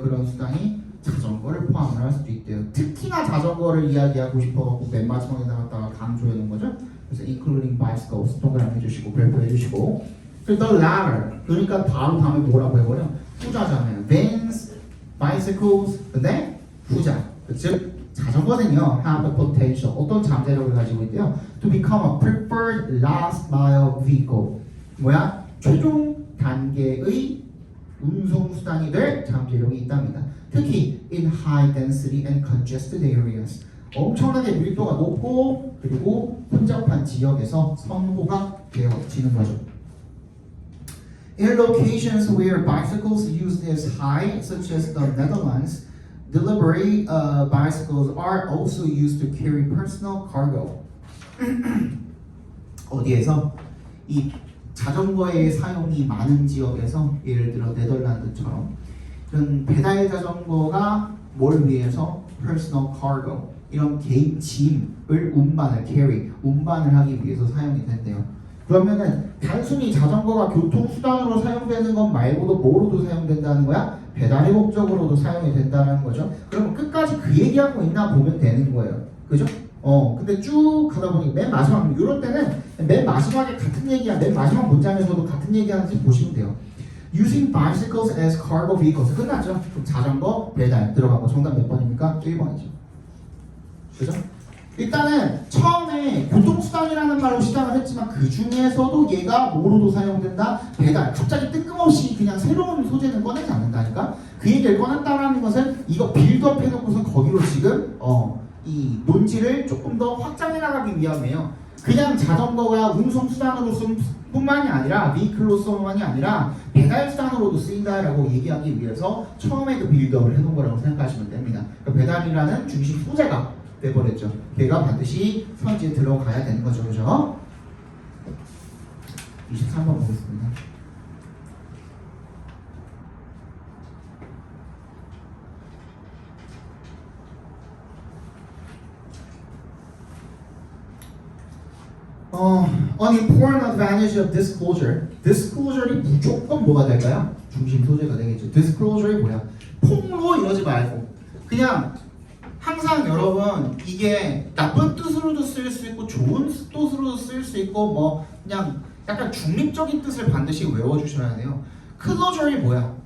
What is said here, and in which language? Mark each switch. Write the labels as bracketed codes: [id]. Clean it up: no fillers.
[ko] 그런 수단이 자전거를 포함을 할 수도 있대요. 특히나 자전거를 이야기하고 싶어갖고 맨 마지막에다가 강조해 놓은 거죠. 그래서 [en] including bicycles [ko] 동그라미 해주시고 별표 해주시고. 그리고 [en] the latter, [ko] 그러니까 바로 다음에 뭐라고 해버려? 후자잖아요. vans, bicycles, 근데 후자. 즉 자전거는요 [en] have the potential, [ko] 어떤 잠재력을 가지고 있대요. [en] to become a preferred last mile vehicle. [ko] 뭐야? 최종 단계의 운송수단이 될 잠재력이 있답니다. 특히 [en] in high density and congested areas. [ko] 엄청나게 밀도가 높고 그리고 혼잡한 지역에서 선호가 되어지는 거죠. [en] In locations where bicycles used is high, such as the Netherlands, delivery bicycles are also used to carry personal cargo. [ko] 어디에서? 이 자전거의 사용이 많은 지역에서 예를 들어 네덜란드처럼 이런 배달 자전거가 뭘 위해서 [en] personal cargo [ko] 이런 개인 짐을 운반을 하기 위해서 사용이 된대요. 그러면은 단순히 자전거가 교통수단으로 사용되는 것 말고도 뭐로도 사용된다는 거야? 배달의 목적으로도 사용이 된다는 거죠. 그러면 끝까지 그 얘기하고 있나 보면 되는 거예요. 그죠? 근데 쭉 가다 보니 맨 마지막 이럴 때는 맨 마지막에 같은 얘기야. 맨 마지막 문장에서도 같은 얘기하는지 보시면 돼요. [en] Using bicycles as cargo vehicles [ko] 끝났죠? 그럼 자전거 배달 들어가고 정답 몇 번입니까? 1번이죠. 그죠? 일단은 처음에 교통수단이라는 말로 시작을 했지만 그 중에서도 얘가 뭐로도 사용된다? 배달. 갑자기 뜬금없이 그냥 새로운 소재는 꺼내지 않는다니까? 그 얘기를 꺼냈다라는 것은 이거 빌드업 해놓고서 거기로 지금 이 논지를 조금 더 확장해 나가기 위함이에요. 그냥 자전거가 운송수단으로뿐만이 아니라 비클로서만이 아니라 배달수단으로도 쓰인다라고 얘기하기 위해서 처음에 그 빌드업을 해놓은 거라고 생각하시면 됩니다. 그러니까 배달이라는 중심 소재가 돼버렸죠. 걔가 반드시 선지에 들어가야 되는 거죠. 그죠? 23번 보겠습니다. [en] An important advantage of disclosure. [ko] disclosure이 무조건 뭐가 될까요? 중심 소재가 되겠죠. disclosure이 뭐야? 폭로 이러지 말고 그냥 항상 여러분 이게 나쁜 뜻으로도 쓸 수 있고 좋은 뜻으로도 쓸 수 있고 뭐 그냥 약간 중립적인 뜻을 반드시 외워주셔야 돼요. closure이 뭐야?